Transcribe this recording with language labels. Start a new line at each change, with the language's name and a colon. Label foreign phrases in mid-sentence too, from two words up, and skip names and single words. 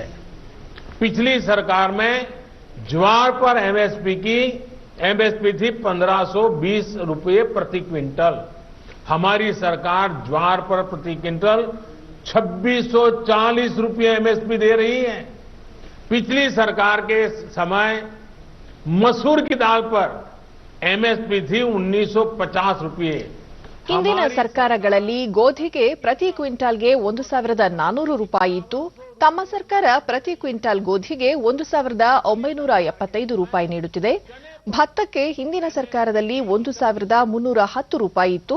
Hindi: पिछली सरकार में ज्वार पर एमएसपी थी 1520 रुपये प्रति क्विंटल. हमारी सरकार ज्वार पर प्रति क्विंटल 2640 रुपये एमएसपी दे रही है. पिछली सरकार के समय मसूर की दाल पर एमएसपी थी 1950 रुपये.
Kannada: ಹಿಂದಿನ ಸರ್ಕಾರಗಳಲ್ಲಿ ಗೋಧಿಗೆ ಪ್ರತಿ ಕ್ವಿಂಟಾಲ್ಗೆ 1400 ರೂಪಾಯಿ ಇತ್ತು. ತಮ್ಮ ಸರ್ಕಾರ ಪ್ರತಿ ಕ್ವಿಂಟಾಲ್ ಗೋಧಿಗೆ 1975 ರೂಪಾಯಿ ನೀಡುತ್ತಿದೆ. ಭತ್ತಕ್ಕೆ ಹಿಂದಿನ ಸರ್ಕಾರದಲ್ಲಿ 1310 ರೂಪಾಯಿ ಇತ್ತು.